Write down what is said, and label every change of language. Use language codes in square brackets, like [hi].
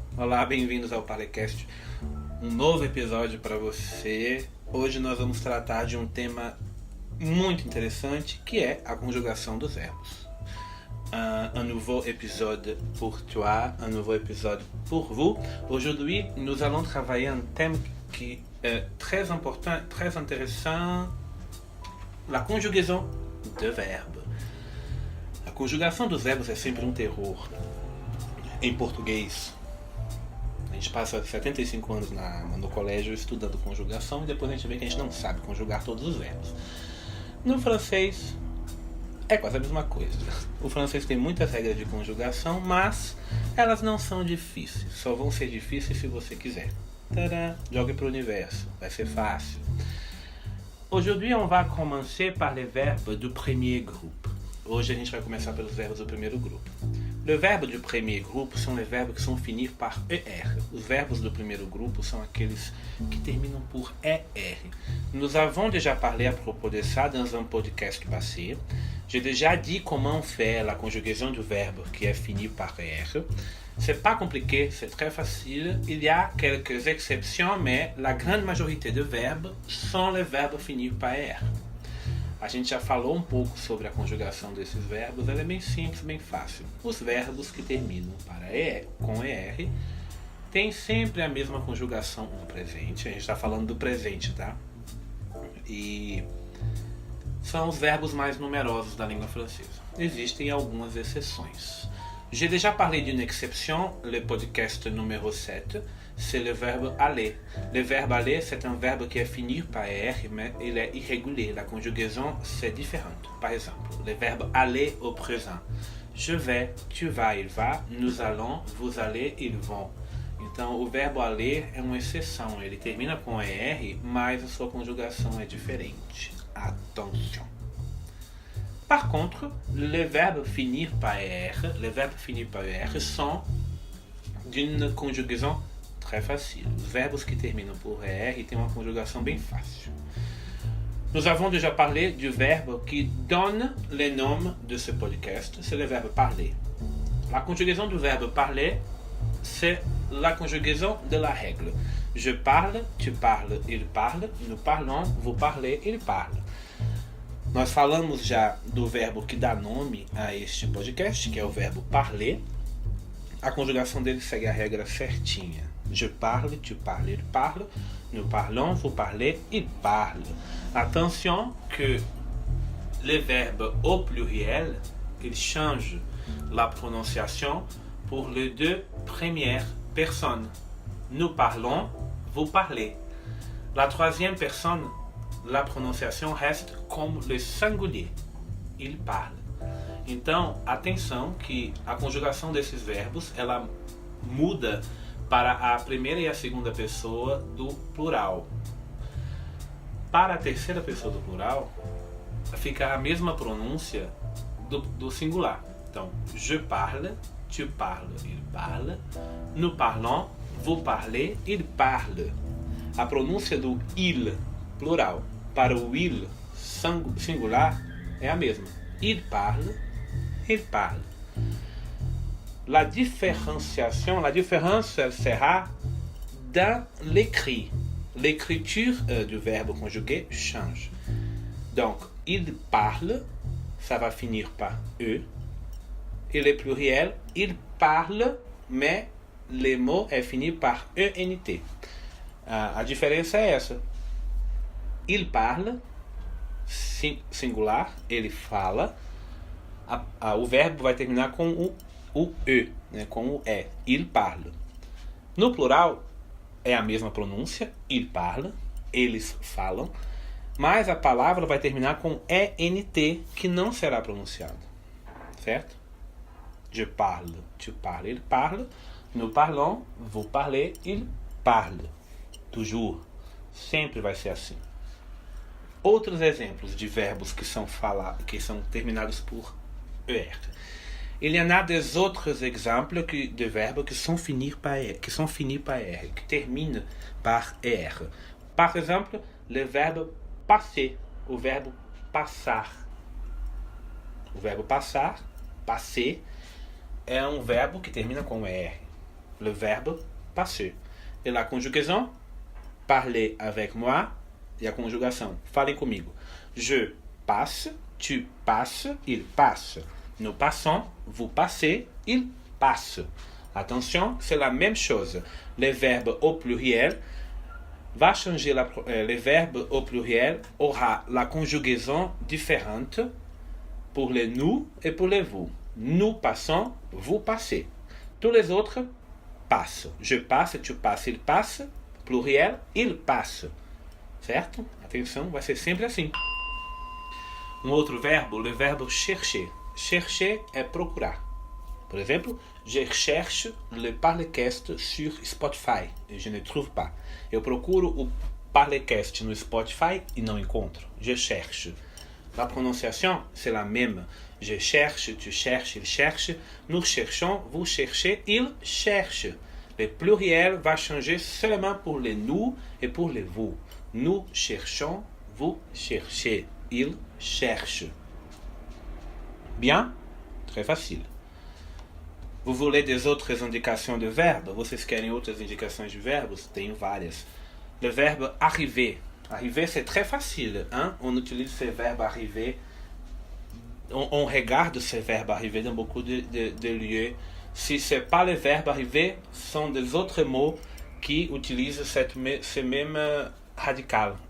[pt] Olá, bem-vindos ao Parlecast. Um novo episódio para você. Hoje nós vamos tratar de um tema muito interessante, que é a conjugação dos verbos. [fr] Un nouveau épisode pour toi, un nouveau épisode pour vous. Aujourd'hui, nous allons travailler un thème qui est très important, très intéressant, la conjugaison de verbes. [pt] A conjugação dos verbos é sempre um terror. Em português, a gente passa 75 anos no colégio estudando conjugação e depois a gente vê que a gente não sabe conjugar todos os verbos. No francês, é quase a mesma coisa. O francês tem muitas regras de conjugação, mas elas não são difíceis. Só vão ser difíceis se você quiser. Tadã! Jogue para o universo, vai ser fácil. [fr] Aujourd'hui, on va commencer par les verbes du premier groupe. [pt] Hoje a gente vai começar pelos verbos do primeiro grupo. [fr] Le verbe du premier groupe são les verbes que sont finis par ER. [pt] Os verbos do primeiro grupo são aqueles que terminam por ER. [fr] Nous avons déjà parlé à propos de ça dans un podcast passé. J'ai déjà dit comment faire la conjugaison du verbe qui est fini par ER. C'est pas compliqué, c'est très facile. Il y a quelques exceptions, mais la grande majorité de verbes sont les verbes finis par ER. [pt] A gente já falou um pouco sobre a conjugação desses verbos, ela é bem simples, bem fácil. Os verbos que terminam com ER têm sempre a mesma conjugação no presente. A gente está falando do presente, tá? E são os verbos mais numerosos da língua francesa. Existem algumas exceções. [fr] J'ai déjà parlé d'une exception, le podcast numéro 7, c'est le verbe aller. Le verbe aller, c'est un verbe qui est fini par R, mais il est irrégulier. La conjugaison, c'est différente. Par exemple, le verbe aller au présent. Je vais, tu vas, il va, nous allons, vous allez, ils vont. [pt] Então, o verbo aller é uma exceção. Ele termina com ER, mas a sua conjugação é diferente. [fr] Attention. Par contre, les verbes finir par ER sont d'une conjugaison très facile. Os verbos que terminam por ER têm uma conjugação bem fácil. Nous avons déjà parlé du verbe qui donne le nom de ce podcast, c'est le verbe parler. La conjugaison du verbe parler, c'est la conjugaison de la règle. Je parle, tu parles, il parle, nous parlons, vous parlez, il parle. [pt] Nós falamos já do verbo que dá nome a este podcast, que é o verbo parler. A conjugação dele segue a regra certinha. [fr] Je parle, tu parles, il parle, nous parlons, vous parlez, il parle. Attention que les verbes au pluriel, ils changent la prononciation pour les deux premières personnes. Nous parlons, vous parlez. La troisième personne, la prononciation reste comme le singulier. Il parle. [pt] Então, atenção que a conjugação desses verbos, ela muda para a primeira e a segunda pessoa do plural. Para a terceira pessoa do plural, fica a mesma pronúncia do singular. [fr] Então, je parle, tu parles, il parle, nous parlons, vous parlez, il parle. [pt] A pronúncia do il, plural, para o il singular é a mesma. [fr] Il parle, il parle. La différence, elle sera dans l'écrit. L'écriture du verbe conjugué change. Donc, il parle, ça va finir par E. Et le pluriel, il parle, mais le mot est fini par ENT. [pt] A diferença é essa. [fr] Il parle, [pt] singular, ele fala. O verbo vai terminar com o E, né, com o E. Il parle. No plural, é a mesma pronúncia, [fr] il parle, [pt] eles falam, mas a palavra vai terminar com ENT, que não será pronunciado. Certo? [fr] Je parle, tu parles, il parle, nous parlons, vous parlez, il parle. Toujours. [pt] Sempre vai ser assim. Outros exemplos de verbos que são terminados por ER. [fr] Il y en a des autres exemples de verbes qui sont finis par ER, qui terminent par ER. Par exemple, le verbe passer, [pt] o verbo passar. O verbo passar, [fr] passer, [pt] é um verbo que termina com ER. [fr] Le verbe passer. Et la conjugaison, parlez avec moi. [pt] E a conjugação, falem comigo. [fr] Je passe, tu passes, il passe. Nous passons, vous passez, il passe. Attention, c'est la même chose. Les verbes au pluriel va changer les verbes au pluriel aura la conjugaison différente pour les nous et pour les vous. Nous passons, vous passez. Tous les autres passent. Je passe, tu passes, il passe. Pluriel, il passe. Certo? [pt] Atenção, vai ser sempre assim. Um outro verbo, [fr] le verbe chercher. Chercher [pt] é procurar. Por exemplo, [fr] je cherche le Parlecast sur Spotify. Et je ne trouve pas. [pt] Eu procuro o Parlecast no Spotify e não encontro. [fr] Je cherche. La prononciation, c'est la même. Je cherche, tu cherches, il cherche. Nous cherchons, vous cherchez, il cherche. Le pluriel va changer seulement pour les nous et pour les vous. Nous cherchons, vous cherchez, il cherche. Bien? Très facile. Vous voulez des autres indications de verbe? [pt] Vocês querem outras indicações de verbos? Tenho várias. [fr] Le verbe arriver. Arriver, c'est très facile. Hein? On utilise ce verbe arriver. On regarde ce verbe arriver dans beaucoup de lieux. Si ce n'est pas le verbe arriver, ce sont des autres mots qui utilisent ce même radical.